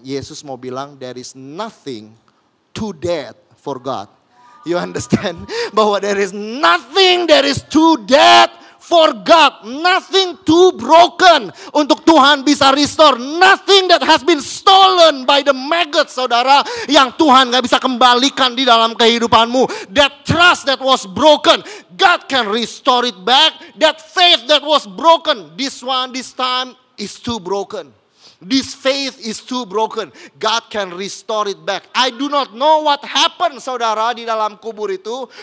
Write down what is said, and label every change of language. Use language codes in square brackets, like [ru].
[id] Yesus mau bilang [en] there is nothing too dead for God. You understand? [id] Bahwa [en] there is nothing that is too dead for God. Nothing too broken [id] untuk Tuhan bisa [en] restore. Nothing that has been stolen by the maggot saudara. [id] Yang Tuhan gak bisa kembalikan di dalam kehidupanmu. [en] That trust that was broken, God can restore it back. That faith that was broken, this time is too broken. This faith is too broken. God can restore it back. I do not know what happened [id] saudara di dalam kubur itu.